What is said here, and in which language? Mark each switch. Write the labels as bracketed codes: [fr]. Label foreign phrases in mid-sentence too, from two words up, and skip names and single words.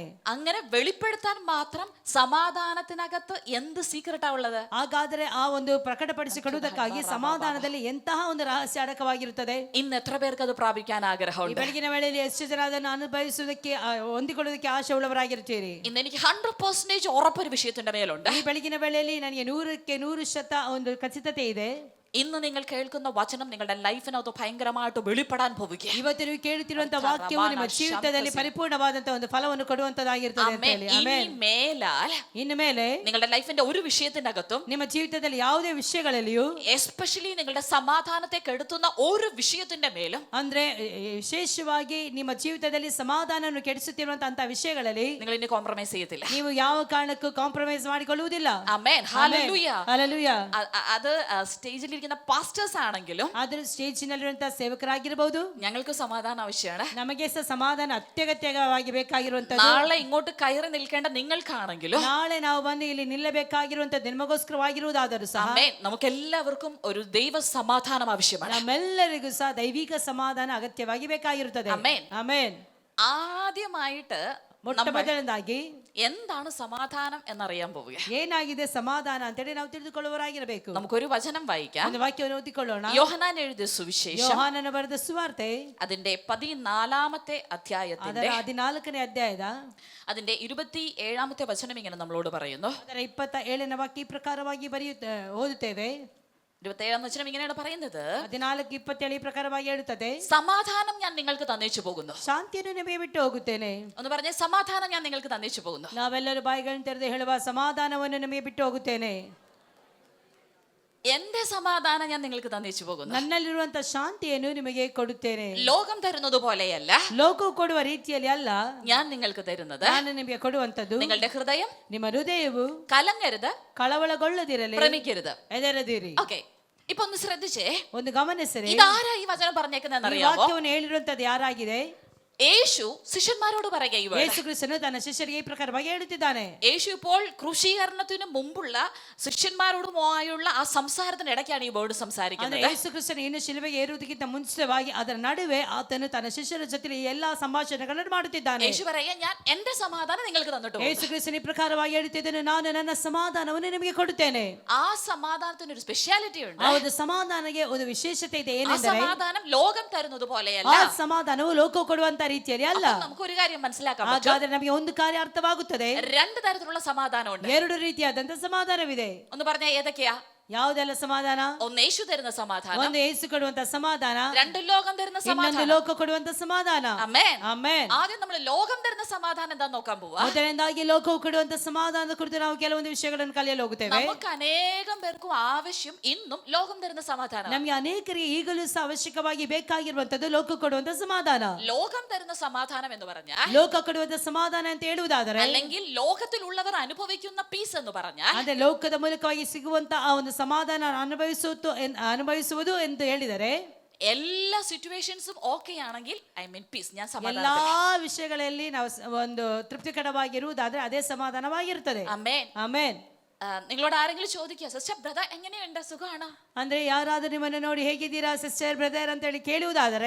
[ml] അങ്ങനെ വെളിപ്പെടുത്താൻ മാത്രം സമാധാനത്തിനകത്ത് എന്ത് സീക്രട്ടാ ഉള്ളത്? [kn] ಹಾಗಾದರೆ ಆ ಒಂದು ಪ್ರಕಟಪಡಿಸಿಕೊಡುವುದಕ್ಕಾಗಿ ಸಮಾಧಾನದಲ್ಲಿ ಎಂತಹ ಒಂದು ರಹಸ್ಯ ಅಡಕವಾಗಿರುತ್ತದೆ? [ml] ഇന്ന് എത്ര പേർക്ക് അത് പ്രാപിക്കാൻ [kn] ಈ [ml] ആഗ്രഹമുണ്ട്? [kn] ಬೆಳಗಿನ ವೇಳೆಯಲ್ಲಿ ಎಷ್ಟು ಜನ ಅದನ್ನು ಅನುಭವಿಸುವುದಕ್ಕೆ ಹೊಂದಿಕೊಳ್ಳುವುದಕ್ಕೆ ಆಶೆ ಉಳ್ಳವರಾಗಿರುತ್ತೀರಿ? [ml] ഇന്ന് എനിക്ക് 100% ഉറപ്പൊരു വിഷയത്തിന്റെ മേലുണ്ട്. [kn] ಈ ಬೆಳಗಿನ ವೇಳೆಯಲ್ಲಿ ನನಗೆ 100% ಒಂದು ಖಚಿತತೆ ಇದೆ. [ml] ഇന്ന് നിങ്ങൾ കേൾക്കുന്ന വചനം നിങ്ങളുടെ ലൈഫിനകത്ത് ഭയങ്കരമായിട്ട് വെളിപ്പെടാൻ പോവുകയാണ്. [kn] ಇವತ್ತು ನೀವು ಕೇಳುತ್ತಿರುವಂತಹ ವಾಕ್ಯವು ನಿಮ್ಮ ಜೀವಿತದಲ್ಲಿ ಪರಿಪೂರ್ಣವಾದಂತಹ ಒಂದು ಫಲವನ್ನು ಕೊಡುವಂತದ್ದಾಗಿರುತ್ತದೆ ಅಂತ ಹೇಳಿ. ಆಮೆನ್. ಇನ್ನು ಮೇಲೆ [ml] നിങ്ങളുടെ ലൈഫിന്റെ ഒരു വിഷയത്തിനകത്തും [kn] ನಿಮ್ಮ ಜೀವಿತದಲ್ಲಿ ಯಾವುದೇ ವಿಷಯಗಳಲ್ಲಿಯೂ [ml] എസ്പെഷ്യലി നിങ്ങളുടെ സമാധാനത്തെ കെടുത്തുന്ന ഒരു വിഷയത്തിന്റെ മേലും [kn] ಅಂದ್ರೆ ವಿಶೇಷವಾಗಿ ನಿಮ್ಮ ಜೀವಿತದಲ್ಲಿ ಸಮಾಧಾನವನ್ನು ಕೆಡಿಸುತ್ತಿರುವಂತಹ ವಿಷಯಗಳಲ್ಲಿ [ml] നിങ്ങൾ ഇനി കോംപ്രമൈസ് ചെയ്യത്തില്ല. [kn] ನೀವು ಯಾವ ಕಾರಣಕ್ಕೂ ಕಾಂಪ್ರಮೈಸ್ ಮಾಡಿಕೊಳ್ಳುವುದಿಲ್ಲ. [ml] ആമേൻ. ഹല്ലേലൂയ. [kn] ಹಲ್ಲೆಲೂಯಾ. [ml] അത് സ്റ്റേജിൽ ഇരിക്കുന്ന പാസ്റ്റേഴ്സ് ആണെങ്കിലും [kn] ಆದ್ರೆ ಸ್ಟೇಜಿನಲ್ಲಿರುವಂತಹ ಸೇವಕರಾಗಿರಬಹುದು, [ml] ഞങ്ങൾക്ക് സമാധാനം ആവശ്യമാണ്. [kn] ನಮಗೆ ಸಹ ಸಮಾಧಾನ ಅತ್ಯಗತ್ಯವಾಗಿ ಬೇಕಾಗಿರುವಂತದ್ದು. [ml] നാളെ ഇങ്ങോട്ട് കയറി നിൽക്കേണ്ട നിങ്ങൾക്കാണെങ്കിലും [kn] ನಾಳೆ ನಾವು ಬಂದು ಇಲ್ಲಿ ನಿಲ್ಲಬೇಕಾಗಿರುವಂತದ್ದು ನಿಮಗೋಸ್ಕರವಾಗಿರುವುದಾದರೂ ಸಹ [ml] ആമേൻ, നമുക്കെല്ലാവർക്കും ഒരു ദൈവ സമാധാനം ആവശ്യമാണ്. [kn] ನಮ್ಮೆಲ್ಲರಿಗೂ ಸಹ ದೈವಿಕ ಸಮಾಧಾನ ಅಗತ್ಯವಾಗಿ ಬೇಕಾಗಿರುತ್ತದೆ. ಆಮೆನ್. ಆಮೆನ್. [ml] ആദ്യമായിട്ട് [kn] ಮೊಟ್ಟ ಮೊದಲನೇದಾಗಿ [ml] എന്താണ് സമാധാനം എന്നറിയാൻ പോവുക. [kn] ಏನಾಗಿದೆ ಸಮಾಧಾನ ಅಂತೇಳಿ ನಾವು ತಿಳಿದುಕೊಳ್ಳುವರಾಗಿರಬೇಕು. [ml] നമുക്കൊരു വചനം വായിക്കാം. [kn] ಒಂದು ವಾಕ್ಯವನ್ನು ಓದಿಕೊಳ್ಳೋಣ. [ml] യോഹന്നാൻ എഴുതിയ സുവിശേഷം [kn] ಯೋಹಾನನು ಬರೆದ ಸುವಾರ್ತೆ [ml] അതിന്റെ 14-ാമത്തെ അധ്യായത്തിന്റെ [kn] 14ನೇ ಅಧ್ಯಾಯದ [ml] അതിന്റെ 27-ാമത്തെ വചനം ഇങ്ങനെ നമ്മളോട് പറയുന്നു. [kn] ಅದರ 27ನೇ ವಾಕ್ಯ ಈ ಪ್ರಕಾರವಾಗಿ ಓದುತ್ತೇವೆ. [ml] 27-ാം വചനം ഇങ്ങനെയാണ് പറയുന്നത്. [kn] 14:27 ಈ ಪ್ರಕಾರವಾಗಿ ಹೇಳುತ್ತದೆ, [ml] സമാധാനം ഞാൻ നിങ്ങൾക്ക് തന്നേച്ചു പോകുന്നു. [kn] ಶಾಂತಿಯನ್ನು ನಿಮಗೆ ಬಿಟ್ಟು ಹೋಗುತ್ತೇನೆ. [ml] ഒന്ന് പറഞ്ഞേ, സമാധാനം ഞാൻ നിങ്ങൾക്ക് തന്നേച്ചു പോകുന്നു. [kn] ನಾವೆಲ್ಲರೂ ಬಾಯಿಗಳನ್ನು ತೆರೆದು ಹೇಳುವ, ಸಮಾಧಾನವನ್ನು ನಿಮಗೆ ಬಿಟ್ಟು ಹೋಗುತ್ತೇನೆ. [ml] എന്റെ സമാധാനം ഞാൻ നിങ്ങൾക്ക് തന്നേച്ചു പോകുന്നു. [kn] ನನ್ನಲ್ಲಿರುವಂತಹ ಶಾಂತಿಯನ್ನು ನಿಮಗೆ ಕೊಡುತ್ತೇನೆ. [ml] ലോകം തരുന്നത് പോലെയല്ല, [kn] ಲೋಕವು ಕೊಡುವ ರೀತಿಯಲ್ಲಿ ಅಲ್ಲ [ml] ഞാൻ നിങ്ങൾക്ക് തരുന്നത്. [kn] ನಾನು ನಿಮಗೆ ಕೊಡುವಂತದ್ದು, [ml] നിങ്ങളുടെ ഹൃദയം [kn] ನಿಮ್ಮ ಹೃದಯವು [ml] കലങ്ങരുത്, [kn] ಕಳವಳಗೊಳ್ಳದಿರಲಿ, [ml] ഭ്രമിക്കരുത്. [kn] ಹೆದರದಿರಿ. [ml] ഓക്കെ, ഇപ്പൊ ഒന്ന് ശ്രദ്ധിച്ചേ. [kn] ಒಂದು ಗಮನಿಸಿರಿ, [ml] ഇതാരാ ഈ വചനം പറഞ്ഞേക്കുന്നതെന്ന് [kn] ಈ [ml] അറിയാമോ? [kn] ವಾಕ್ಯವನ್ನು ಹೇಳಿರುವಂತದ್ದು ಯಾರಾಗಿದೆ? [ml] യേശു ശിഷ്യന്മാരോട് പറയുക ഈ word. [kn] ಯೇಸು ಕ್ರಿಸ್ತನು ತನ್ನ ಶಿಷ್ಯರಿಗೆ ಈ ಪ್ರಕಾರವಾಗಿ ಹೇಳುತ್ತಿದ್ದಾನೆ. [ml] യേശു ഇപ്പോൾ ക്രൂശീകരണത്തിന് മുമ്പുള്ള ശിഷ്യന്മാരോടുമായുള്ള ആ സംസാരത്തിനിടയ്ക്കാണ് ഈ വേർഡ് സംസാരിക്കുന്നത്. [kn] ಯೇಸು ಕ್ರಿಸ್ತನು ಇನ್ನು ಶಿಲುಬೆಗೆ ಏರುವುದಕ್ಕಿಂತ ಮುಂಚಿತವಾಗಿ ಅದರ ನಡುವೆ ಆತನು ತನ್ನ ಶಿಷ್ಯರ ಜೊತೆ ಈ ಎಲ್ಲಾ ಸಂಭಾಷಣೆಗಳನ್ನು ಮಾಡುತ್ತಿದ್ದಾನೆ. [ml] യേശു പറയുക, ഞാൻ എന്റെ സമാധാനം നിങ്ങൾക്ക് തന്നിട്ടു. [kn] ಯೇಸು ಕ್ರಿಸ್ತನು ಈ ಪ್ರಕಾರವಾಗಿ ಹೇಳುತ್ತಿದ್ದಾನೆ, ನಾನು ನನ್ನ ಸಮಾಧಾನವನ್ನು ನಿಮಗೆ ಕೊಡುತ್ತೇನೆ. [ml] ആ സമാധാനത്തിന് ഒരു സ്പെഷ്യാലിറ്റി ഉണ്ട്. [kn] ಆ ಒಂದು ಸಮಾಧಾನಕ್ಕೆ ಒಂದು ವಿಶೇಷತೆ ಇದೆ. [ml] ആ [kn] ಏನೆಂದರೆ, [ml] സമാധാനം ലോകം തരുന്നത് പോലെയല്ല. [kn] ಆ ಸಮಾಧಾನವು ಲೋಕ ಕೊಡುವಂತ ರೀತಿಯಲ್ಲಿ ಅಲ್ಲ. [ml] നമുക്ക് ഒരു കാര്യം മനസ്സിലാക്കാൻ പറ്റും. [kn] ಹಾಗಾದ್ರೆ ನಮಗೆ ಒಂದು ಕಾರ್ಯ ಅರ್ಥವಾಗುತ್ತದೆ. [ml] രണ്ട് തരത്തിലുള്ള സമാധാനമുണ്ട്. [kn] ಎರಡು ರೀತಿಯಾದಂತ ಸಮಾಧಾನವಿದೆ. [ml] ഒന്ന് പറഞ്ഞാൽ ഏതൊക്കെയാ? [kn] ಯಾವುದೆಲ್ಲ ಸಮಾಧಾನ? [ml] ഒന്ന് യേശു തരുന്ന സമാധാനം, [kn] ಒಂದು ಯೇಸು ಕೊಡುವಂತ ಸಮಾಧಾನ, [ml] രണ്ട് ലോകം തരുന്ന [kn] ಇನ್ನೊಂದು [ml] സമാധാനം. [kn] ಲೋಕ ಕೊಡುವಂತ ಸಮಾಧಾನ. [ml] ആമേൻ. [kn] ಆಮೆನ್. [ml] ആദ്യം നമ്മൾ ലോകം തരുന്ന സമാധാനം എന്താ നോക്കാൻ പോവാ. [kn] ಮೊದಲನೇದಾಗಿ ಲೋಕವು ಕೊಡುವಂತ ಸಮಾಧಾನದ ಕುರಿತು ನಾವು ಕೆಲವೊಂದು ವಿಷಯಗಳನ್ನು ಕಲಿಯಲು ಹೋಗುತ್ತೇವೆ. [ml] നമുക്ക് അനേകം പേർക്കും ആവശ്യം ഇന്നും ലോകം തരുന്ന സമാധാനം. [kn] ನಮಗೆ ಅನೇಕರಿಗೆ ಈಗಲೂ ಸಹ ಅವಶ್ಯಕವಾಗಿ ಬೇಕಾಗಿರುವಂತದ್ದು ಲೋಕ ಕೊಡುವಂತ ಸಮಾಧಾನ. [ml] ലോകം തരുന്ന സമാധാനം എന്ന് പറഞ്ഞാൽ, [kn] ಲೋಕ ಕೊಡುವಂತ ಸಮಾಧಾನ ಅಂತ ಹೇಳುವುದಾದರೆ, [ml] അല്ലെങ്കിൽ ലോകത്തിലുള്ളവർ അനുഭവിക്കുന്ന പീസ് എന്ന് പറഞ്ഞാൽ, [kn] ಅಂದ್ರೆ ಲೋಕದ ಮೂಲಕವಾಗಿ ಸಿಗುವಂತ ಆ ಒಂದು ಸಮಾಧಾನ ಅನುಭವಿಸುವುದು ಎಂದು ಹೇಳಿದರೆ, [ml] എല്ലാ സിറ്റുവേഷൻസും ഓക്കെ ആണെങ്കിൽ [en] I mean peace, [ml] ഞാൻ [kn] ಎಲ್ಲಾ [ml] സമാധാനം. [kn] ವಿಷಯಗಳಲ್ಲಿ ನಾವು ಒಂದು ತೃಪ್ತಿಕರವಾಗಿರುವುದಾದ್ರೆ ಅದೇ ಸಮಾಧಾನವಾಗಿರುತ್ತದೆ. [ml] ആമേൻ. [kn] ಆಮೆನ್. [ml] നിങ്ങളോട് ആരെങ്കിലും ചോദിക്കുക, [en] sister brother [ml] എങ്ങനെയുണ്ട്, സുഖമാണോ? [kn] ಅಂದ್ರೆ ಯಾರಾದ್ರೂ ನಿಮ್ಮನ್ನು ನೋಡಿ ಹೇಗಿದ್ದೀರಾ [en] sister brother [kn] ಅಂತ ಹೇಳಿ ಕೇಳುವುದಾದರೆ